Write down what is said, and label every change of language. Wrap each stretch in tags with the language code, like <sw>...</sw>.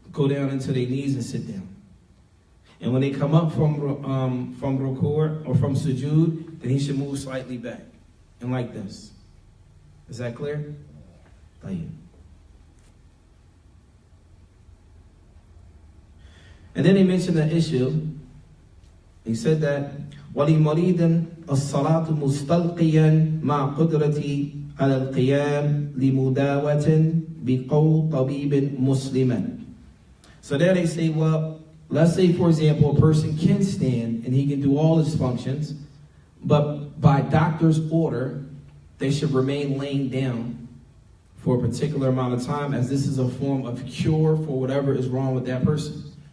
<en>Go down into their knees and sit down. And when they come up from ruku' or from sujood, then he should move slightly back. And like this. Is that clear? And then they mentioned the issue. He said that</en> <ar>وَلِمَرِيدٍ الصَّلَاةُ مُسْتَلْقِيًا مَعْ قُدْرَةِ عَلَى الْقِيَامِ لِمُدَاوَةٍ بِقَوْلِ طَبِيبٍ مُسْلِمًا.</ar> <en>So there they say, well, let's say, for example, a person can stand and he can do all his functions, but by doctor's order, they should remain laying down for a particular amount of time, as this is a form of cure for whatever is wrong with that person.</en>